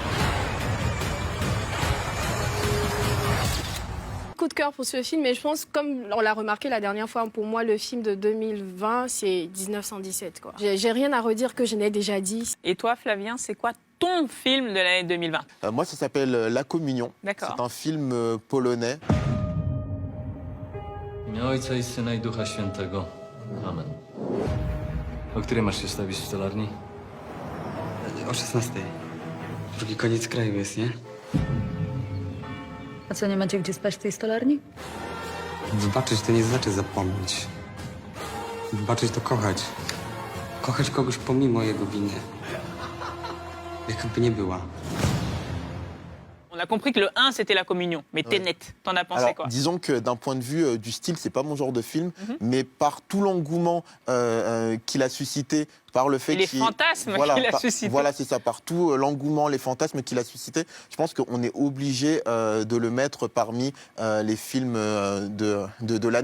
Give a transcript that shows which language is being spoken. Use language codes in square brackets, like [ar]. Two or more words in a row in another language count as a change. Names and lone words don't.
[fr] Coup de cœur pour ce film, mais je pense, comme on l'a remarqué la dernière fois, pour moi, le film de 2020, c'est 1917, quoi. J'ai rien à redire que je n'ai déjà dit. Et toi, Flavien, c'est quoi ton film de l'année 2020? Moi, ça s'appelle La Communion. D'accord. C'est un film polonais. [pl] imię Ojca i Syna i Ducha Świętego. Amen. O której masz się stawić w stolarni? O 16. Drugi koniec kraju jest, nie? A co, nie macie gdzie spać w tej stolarni? Wybaczyć to nie znaczy zapomnieć. Wybaczyć to kochać. Kochać kogoś pomimo jego winy. Jakby nie była. [fr] On a compris que le 1, c'était La Communion. Mais Tenet, t'en as pensé Alors, quoi? disons que d'un point de vue du style, c'est pas mon genre de film, mais par tout l'engouement qu'il a suscité, par le fait Et les qu'il... fantasmes qu'il a suscité. Voilà, c'est ça, par tout l'engouement, les fantasmes qu'il a suscité, je pense qu'on est obligé de le mettre parmi les films de l'année.